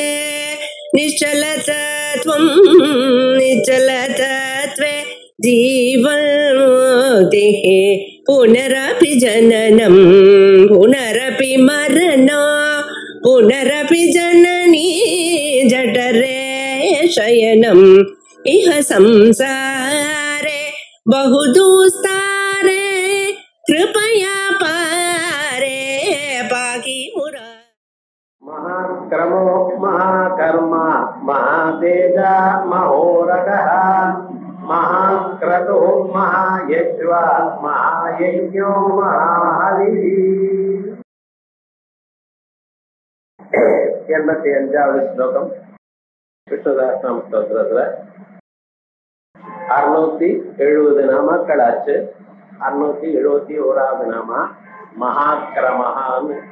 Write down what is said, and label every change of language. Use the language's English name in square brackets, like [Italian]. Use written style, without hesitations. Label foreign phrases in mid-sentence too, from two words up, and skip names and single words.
[Sanskrit] निश्चलतत्वं निश्चलतत्वे जीवन्मुक्तिः पुनरपि जननं पुनरपि मरणं पुनरपि जननी जठरे शयनम् इह संसारे बहुदुस्तारे कृपया पारे पाहि मुरा। महाक्रमो महाकर्म महातेजा महोरगः महाक्रतुः महायज्वा महायज्ञो महाहविः। [Tamil] 85வது ஸ்லோகம் விஷ்ணுதாசனாம ஸ்தோத்திரத்துல 670 நாமாக்கள் ஆச்சு. 671வது நாமா மகாக்கிரமஹான்னு.